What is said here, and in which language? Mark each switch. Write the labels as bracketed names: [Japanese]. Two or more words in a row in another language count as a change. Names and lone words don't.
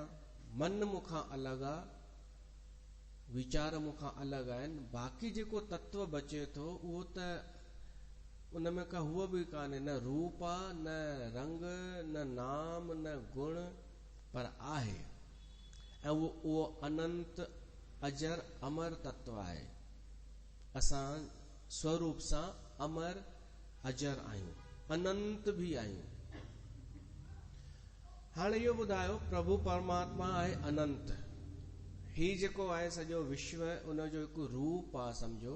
[Sindhi] मन मूंखां अलॻि आ, वीचार मूंखां अलॻि आहिनि, बाक़ी जेको तत्व बचे थो उहो त उन में का हुआ बि कान्हे, न रूप आ, न रंग, न नाम, न गुण, पर आहे। ऐं उहो अनंत अजर अमर तत्व आहे। असां स्वरूप सां अमर अजर आहियूं, अनंत भी आहियूं। हाणे इहो ॿुधायो, प्रभु परमात्मा आहे अनंत, ही जेको आहे सॼो विश्व उनजो हिकु रूप आहे सम्झो।